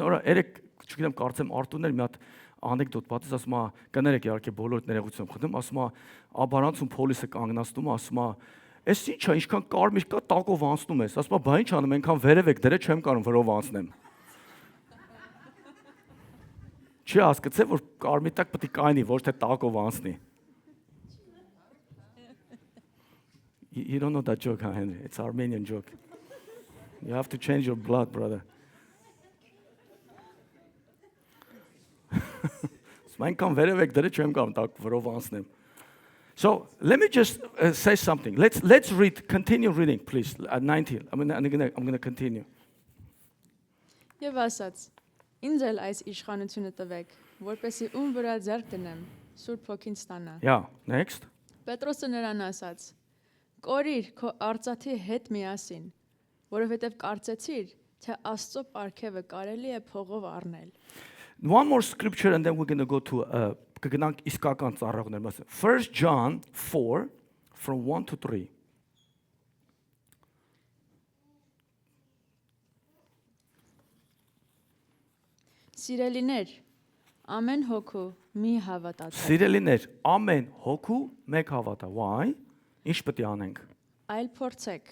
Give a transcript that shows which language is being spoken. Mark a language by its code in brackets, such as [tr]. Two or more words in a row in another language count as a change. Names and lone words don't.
[hy] օրը երեք, չգիտեմ, կարծեմ Արտուրներ մի հատ անեկդոտ պատից, ասում է, կներեք իհարկե բոլորդ ներողություն խնդրում, ասում է, աբարանցում փոլիսը կանգնացնում, ասում է, «Էս ի՞նչ է, ինչքան կարմիր կա, տակով անցնում ես»։ Ասում է, «Բա ի՞նչ անեմ, այնքան վերև եք դրե, չեմ կարող վրով անցնեմ»։ Չի հասկացել, որ կարմիր տակ պետք է կայնի, ոչ թե տակով անցնի։ [en] You don't know that joke, huh, Henry? It's Armenian joke. You have to change your blood, brother. So let me just say something. Let's read. Continue reading, please. At 19, I'm gonna continue. [hy] Եվ ասաց. Ինձ էլ այս իշխանությունը տվեք, որպեսզի ում վրա ձեռք դնեմ, Սուրբ Հոգին ստանա։ [en] Yeah, next. [hy] Պետրոսը նրան ասաց. Կորիր քո արծաթի հետ միասին, որովհետև կարծեցիր, թե Աստծո պարգևը կարելի է փողով առնել։ [en] One more scripture and then we're going to go to [hy] կգնանք իսկական ծառայողներ մասը. [en] 1 John 4 from 1 to 3. [hy] Սիրելիներ, ամեն հոգու մի հավատացեք։ Սիրելիներ, ամեն հոգու մեկ հավատա։ Why? Ինչ պետք է անենք։ Այլ փորձեք։